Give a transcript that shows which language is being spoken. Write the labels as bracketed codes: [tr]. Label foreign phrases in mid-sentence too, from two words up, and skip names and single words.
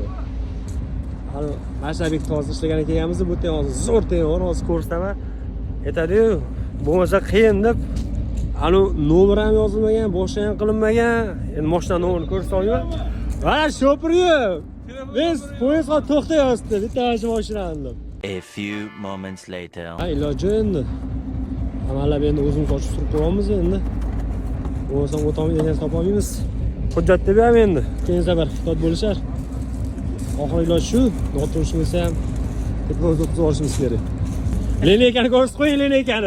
[uz] Hali Mashabek toza ishlagan ekanmiz, bu yerda hozir zo'r tayyor, hozir ko'rsataman. Aytadi-yu, bo'lmasa qiyin deb. Ani nomer ham yozilmagan, boshqa ham qilinmagan. Endi mashina nomerini ko'rsatmayman. Mana shopirlar. Biz poyezdga to'xtayapti, bitta mashinani deb. [en] A few moments later. [uz] Ha, iloji endi. Amallab endi o'zimiz ochib turib qo'yamiz endi. Bo'lmasa o'tolmaydigan topolmaymiz. Hujjat deb ham endi keyin safar xitob bo'lishar. Oxirgi iloj shu, noto'g'ri bo'lsa ham teploz o'tkazib olishimiz kerak. Lineykani ko'rsatib qo'ying, lineykani.